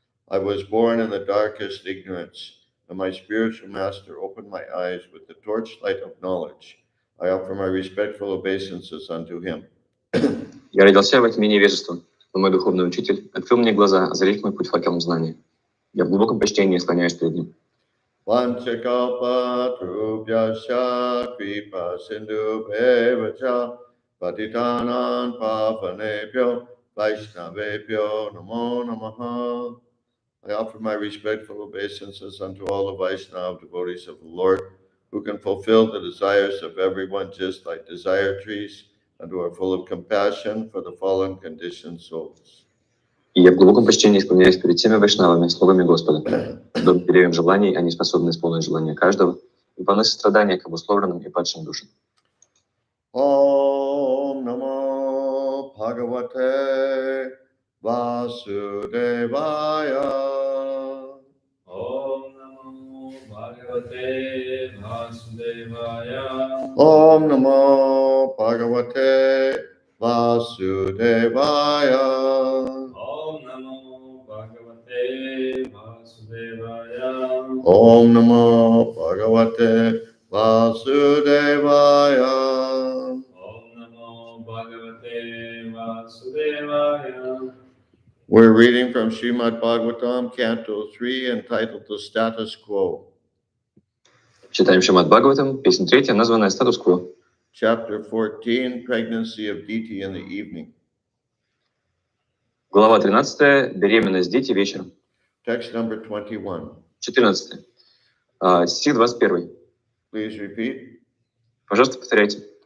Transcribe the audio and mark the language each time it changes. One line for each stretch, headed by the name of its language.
English: I was born in the darkest ignorance, and my spiritual master opened my eyes with the torchlight of knowledge. I offer my respectful obeisances unto him.
Russian: Я родился во тьме невежества, но мой духовный учитель открыл мне глаза, озарив мой путь факелом знания. Я в глубоком почтении склоняюсь перед ним.
Sanskrit: Vanchakalpatrubhyasya kripa sindhu bevacha patitanan pavanebhyo vaishnavebhyo namo namaha.
English: I offer my respectful obeisances unto all the Vaishnava devotees of the Lord, who can fulfill the desires of everyone just like desire trees, and who are full of compassion for the fallen conditioned souls.
Russian: И я в глубоком почтении склоняюсь перед всеми вайшнавами, слугами Господа. Подобно деревьям желаний, они способны исполнить желания каждого и полны сострадания к обусловленным и падшим душам.
Sanskrit: Om Namo Bhagavate Vasudevaya. Om Namo Bhagavate Vasudevaya. Om Namo Bhagavate Vasudevaya. Om Namo Bhagavate Vasudevaya. Om Namo Bhagavate Vasudevaya. Om Namo Bhagavate Vasudevaya.
English: We're reading from Srimad Bhagavatam, Canto 3, entitled The Status Quo.
Russian: Читаем Шримад Бхагаватам, песня 3, названная «Статус-кво».
English: Chapter 14, Pregnancy of Diti in the Evening.
Russian: Глава 13, беременность Дити вечером.
English: Text number 21.
Russian: 14. Стих 21.
English: Please repeat.
Russian: Пожалуйста, повторяйте.